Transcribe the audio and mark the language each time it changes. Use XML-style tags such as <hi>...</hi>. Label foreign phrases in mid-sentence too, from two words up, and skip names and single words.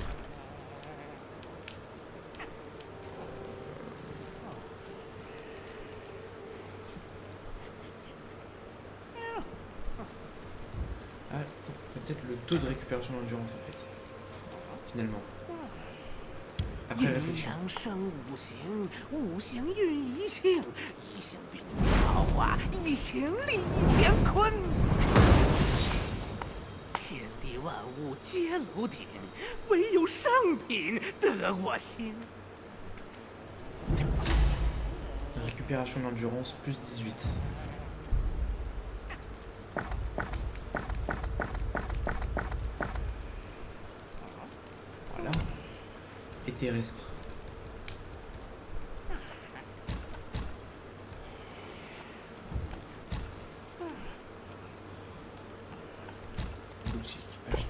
<fr>Ah, peut-être le taux de récupération d'endurance en fait. Finalement. Après</fr> <zh>阴</zh> <fr>réflexion.</fr> <zh>阳生五行，五行运一性，一性秉造化，一行立乾坤。天地万物皆炉鼎，唯有上品得我心。</zh> <fr>Récupération d'endurance plus 18. Voilà. Et terrestre. Boutique, acheter.</fr>